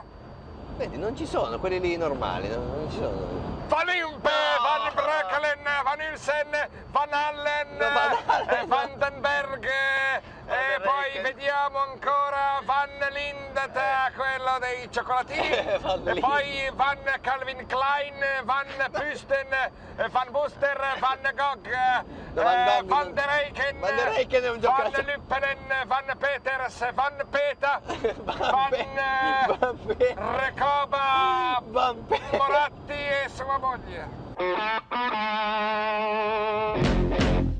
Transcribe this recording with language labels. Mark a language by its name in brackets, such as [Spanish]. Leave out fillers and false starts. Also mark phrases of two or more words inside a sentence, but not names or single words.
[Italian] Vedi, non ci sono quelli lì normali, non ci sono. Van Impe, Van Breckelen, Van Ilsen, Van Allen, Vandenberg e poi vediamo ancora Van Lindet, quello dei cioccolatini, e poi Van Calvin Klein, Van Pusten, Van Buster, Van Gogh, Van der Eycken, è un Van Luppenen, Van Peters, Van Peta, Van Recoba, Moratti e sua moglie.